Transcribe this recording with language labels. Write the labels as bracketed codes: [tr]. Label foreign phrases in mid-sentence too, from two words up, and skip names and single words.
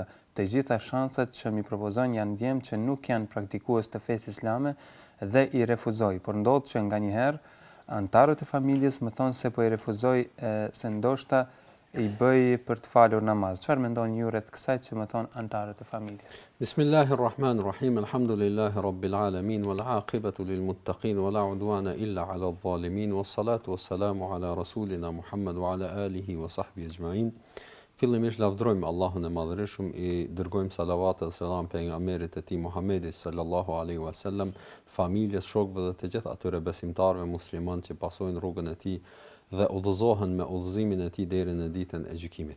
[sq] Të gjitha shansat që mi propozon janë djemë që nuk janë praktikues të fesë islame dhe i refuzoj. Por ndodh që nganjëherë antarët e familjes më thonë se po i refuzoj se ndoshta i bëj për të falur namaz. Çfarë mendoni ju rreth kësaj që më thonë antarët e familjes? [ar] Bismillahirrahmanirrahim. الحمد لله رب العالمين والعاقبة للمتقين ولا عدوان إلا على الظالمين والصلاة والسلام على رسولنا محمد وعلى آله وصحبه أجمعين. [sq] Fillimisht lavdrojmë Allahun e Madhërisht, i dërgojmë salavat dhe selam pejgamberit e tij Muhammedit [ar] صلى الله عليه وسلم, [sq] familjes, shokëve dhe të gjithë atyre besimtarëve muslimanë që pasojnë rrugën e tij dhe udhëzohen me udhëzimin e tij deri në ditën e gjykimit.